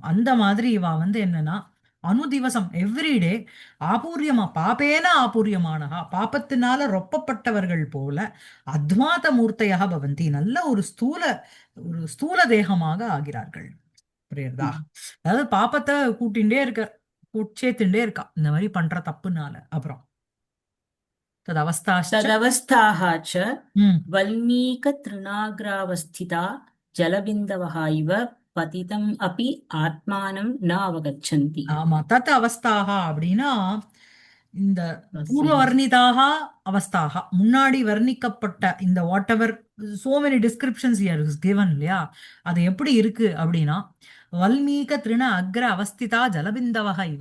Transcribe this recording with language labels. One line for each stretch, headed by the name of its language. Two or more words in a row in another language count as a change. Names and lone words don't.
Tamil: அந்த மாதிரி இவ வந்து என்னன்னா அனுதிவசம் எவ்ரிடே
Sanskrit: पापेन आपूर्यमाणाः
Tamil: பாப்பத்தினால ரொப்பப்பட்டவர்கள் போல
Sanskrit: आध्मात मूर्तयः भवन्ति
Tamil: நல்ல ஒரு ஸ்தூல தேகமாக ஆகிறார்கள். புரியுறதா? அதாவது பாப்பத்தை கூட்டிண்டே இருக்க, சேர்த்துட்டே இருக்கா இந்த மாதிரி பண்ற தப்புனால.
Sanskrit: அப்புறம் तद् अवस्थाश्च. तदवस्थाः च ம். वल्मीकतृणाग्रावस्थिता जलबिन्दवः इव पतितम् अपि आत्मानं न अवगच्छन्ति।
Tamil: ஆமா,
Sanskrit: तद् अवस्थाः
Tamil: அப்படின்னா இந்த பூர்வ
Sanskrit: तस्य वर्णिताः अवस्थाः
Tamil: முன்னாடி வர்ணிக்கப்பட்ட இந்த
English: what ever so many descriptions here is given
Tamil: இல்லையா, அது எப்படி இருக்கு அப்படின்னா
Sanskrit: वल्मीक तृण अग्र अवस्थिता जलबिन्दवः इव.